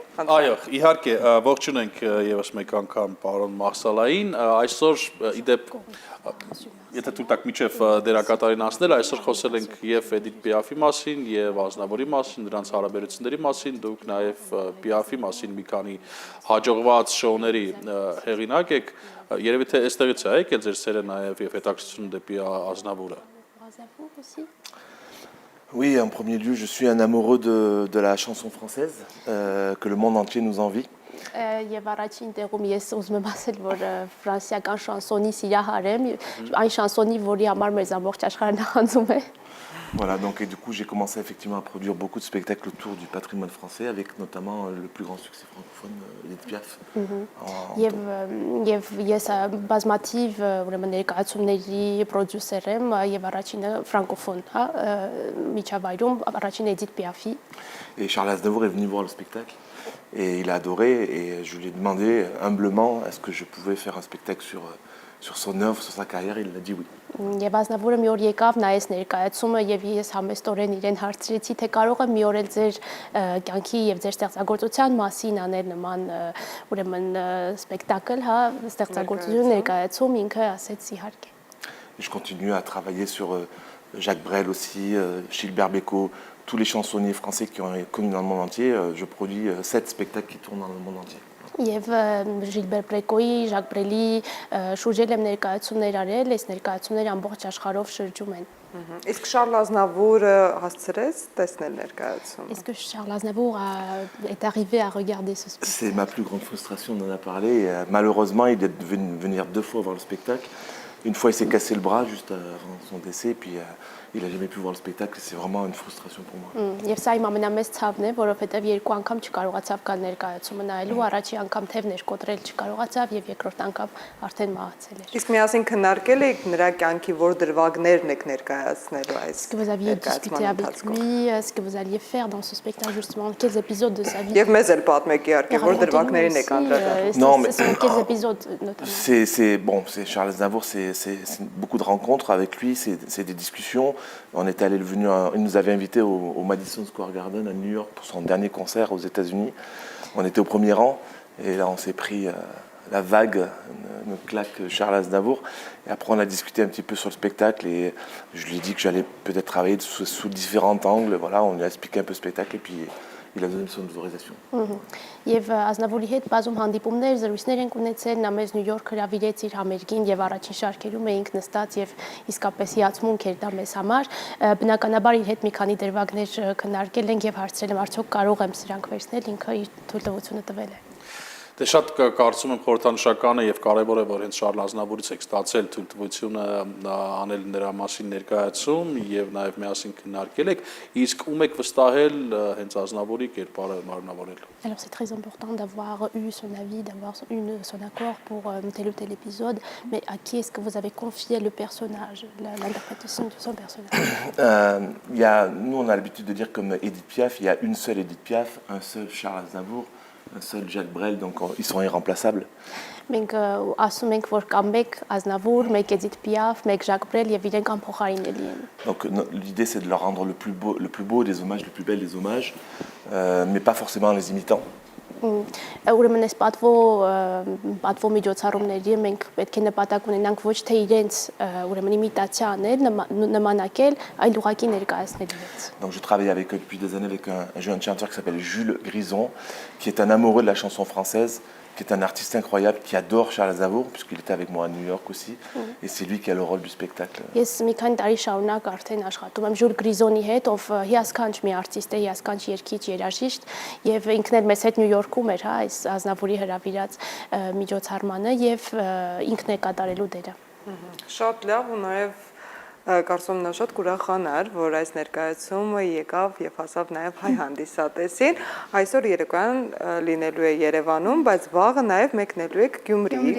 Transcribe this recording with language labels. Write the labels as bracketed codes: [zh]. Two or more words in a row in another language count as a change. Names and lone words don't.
[hy] Այո, իհարկե, ողջունենք եւս մեկ անգամ պարոն Մախսալային, այսօր իդեպ Եթե թույլ տաք միջև դերակատարին անցնել, այսօր խոսել ենք եւ Էդիթ Պիաֆի մասին, եւ Ազնավուրի մասին, նրանց հարաբերությունների մասին, դուք նաեւ Պիաֆի մասին մի քանի հաջողված շոուների հեղինակ եք, երևի թե այստեղից է եկել ձեր սերը նաեւ եւ հետաքրքրությունը դեպի Ազնավուրը։ [fr] Oui, en premier lieu, je suis un amoureux de la chanson française, que le monde entier nous envie. [hy] Եվ առաջին տեղում ես ուզում եմ ասել, որ ֆրանսիական շանսոնի սիրահար եմ, այն շանսոնի, որի համար մեր ամբողջ աշխարհը նախանձում է։ [fr] Voilà, donc et du coup, j'ai commencé effectivement à produire beaucoup de spectacles autour du patrimoine français, avec notamment le plus grand succès francophone, Édith Piaf. [hy] Եվ ես բազմաթիվ ուրեմն ներկայացումների պրոդյուսեր եմ եւ առաջինը ֆրանկոֆոն, հա, միջավայրում առաջին Édith Piaf-ի։ [fr] Et Charles Aznavour est venu voir le spectacle et il a adoré et je lui ai demandé humblement est-ce que je pouvais faire un spectacle sur son œuvre, sur sa carrière, il a dit oui. [hy] Եվ Ազնավուրը մի օր եկավ նայեց ներկայացումը եւ ես համեստորեն իրեն հարցրեցի թե կարող եմ մի օր էլ ձեր կյանքի եւ ձեր ստեղծագործության մասին անել նման ուրեմն սպեկտակլ, հա, ստեղծագործություն ներկայացում ինքը ասեց իհարկե։ [fr] Je continue à travailler sur Jacques Brel aussi, Gilbert Bécaud, tous les chansonniers français qui ont connu dans le monde entier, je produis 7 spectacles qui tournent dans le monde entier. [hy] Եվ Ժիլբեր Բրեկոյի, Ժակ Բրելի շուրջել եմ ներկայացումներ արել, այս ներկայացումները ամբողջ աշխարհով շրջում են։ Իսկ Շարլ Ազնավուրը հասցրեց տեսնել ներկայացումը։ [fr] Est-ce que Charles Aznavour est arrivé à regarder ce spectacle? C'est ma plus grande frustration, on en a parlé. Malheureusement, il est venu venir 2 fois voir le spectacle. Une fois, il s'est cassé le bras juste avant son décès, puis il n'a jamais pu voir le spectacle. C'est vraiment une frustration pour moi. [hy] Եվ սա իմ ամենամեծ ցավն է, որովհետև երկու անգամ չկարողացավ կան ներկայացումը նայելու, առաջի անգամ թևներ կոտրել չկարողացավ եւ երկրորդ անգամ արդեն մահացել էր։ Իսկ միասին քննարկել եք նրա կյանքի որ դրվագներն եք ներկայացնելու այս։ [fr] Est-ce que vous aviez discuté avec lui, ce que vous alliez faire dans ce spectacle justement, quels épisodes de sa vie? [hy] Եւ մեզ էլ պատմեք իհարկե որ դրվագներին եք անդրադառնում։ [fr] Non, mais quels épisodes notamment? c'est bon, c'est Charles Aznavour, c'est beaucoup de rencontres avec lui, c'est des discussions. On est allé il nous avait invités au Madison Square Garden à New York pour son dernier concert aux États-Unis. On était au premier rang et là on s'est pris la vague, notre claque Charles Aznavour. Et après on a discuté un petit peu sur le spectacle et je lui ai dit que j'allais peut-être travailler sous différents angles. Voilà, on lui a expliqué un peu le spectacle et puis il a donné son autorisation. [hy] Եվ Ազնավուրի հետ բազում հանդիպումներ, զրույցներ ենք ունեցել, նա մեզ Նյու Յորք հրավիրեց իր համերգին եւ առաջին շարքերում էինք նստած եւ իսկապես հիացմունք էր դա մեզ համար։ Բնականաբար իր հետ մի քանի դրվագներ քննարկել ենք եւ հարցրել եմ արդյոք կարող եմ սրանք վերցնել, ինքը իր թույլտվությունը տվել է։ Դե շատ կարծում եմ խորհրդանշական է եւ կարեւոր է, որ հենց Շարլ Ազնավուրից եք ստացել թույլտվությունը անել նրա մասին ներկայացում եւ նաեւ միասին քննարկել եք, իսկ ում եք վստահել հենց Ազնավուրի կերպարը մարմնավորել։ [fr] Alors c'est très important d'avoir eu son avis, d'avoir son accord pour tel ou tel épisode, mais à qui est-ce que vous avez confié le personnage, l'interprétation de son personnage? Nous, on a l'habitude de dire comme Edith Piaf, il y a une seule Edith Piaf, un seul Charles Aznavour, un seul Jacques Brel, donc ils sont irremplaçables. [hy] Մենք ասում ենք, որ կա մեկ Ազնավուր, մեկ Էդիթ Պիաֆ, մեկ Ժակ Բրել եւ իրենք անփոխարինելի են։ [fr] Donc l'idée c'est de leur rendre le plus beau des hommages, le plus bel des hommages, mais pas forcément en les imitant. [hy] Ուրեմն այս պատվո միջոցառումների մենք պետք է նպատակ ունենանք ոչ թե իրենց ուրեմն իմիտացիա անել, նմանակել, այլ ուղղակի ներկայացնել իրենց։ [fr] Donc je travaille avec eux depuis des années avec un jeune chanteur qui s'appelle Jules Grison, qui est un amoureux de la chanson française, qui est un artiste incroyable, qui adore Charles Aznavour, puisqu'il était avec moi à New York aussi, et c'est lui qui a le rôle du spectacle. [hy] Ես մի քանի տարի շարունակ արդեն աշխատում եմ Ժուլ Գրիզոնի հետ, ով հիասքանչ մի արտիստ է, հիասքանչ երգիչ, երաժիշտ, եւ ինքն էլ մեզ հետ Նյու Յորքում էր, հա, այս Ազնավուրի հրավիրած միջոցառմանը եւ ինքն է կատարելու դերը։ Շատ լավ ու նաեւ կարծում նա շատ կուրախանար, որ այս ներկայացումը եկավ եւ հասավ նաեւ հայ հանդիսատեսին։ Այսօր երեկոյան լինելու է Երևանում, բայց վաղը նաեւ մեկնելու եք Գյումրի։